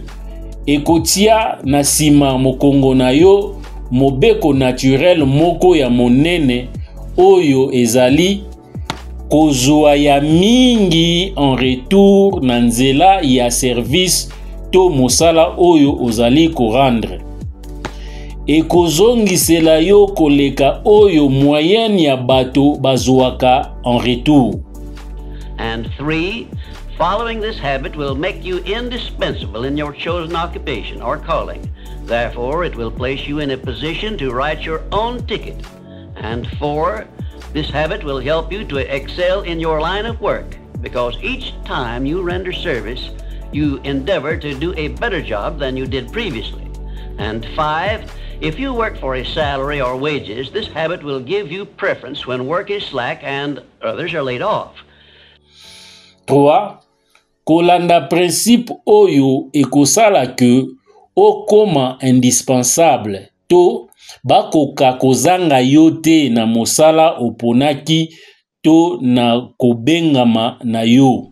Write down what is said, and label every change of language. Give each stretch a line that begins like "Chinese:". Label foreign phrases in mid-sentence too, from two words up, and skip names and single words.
Lingala: Ekotia na sima mokongo na yo mobeko naturel moko ya monene oyo ezali kozwa ya mingi
French: en retour
Lingala: na nzela ya service to mosala oyo ozali korendre. Ekozongisela yo koleka oyo moyenne ya bato bazwaka
French: en retour.
English: And 3, following this habit will make you indispensable in your chosen occupation or calling. Therefore, it will place you in a position to write your own ticket. And 4, this habit will help you to excel in your line of work, because each time you render service, you endeavor to do a better job than you did previously. And 5, if you work for a salary or wages, this habit will give you preference when work is slack and others are laid off. 3.
Lingala: Kolanda principe oyo ekosala ke okoma indispensable to bakoka kozanga yo te na mosala oponaki to na kobengama na yo.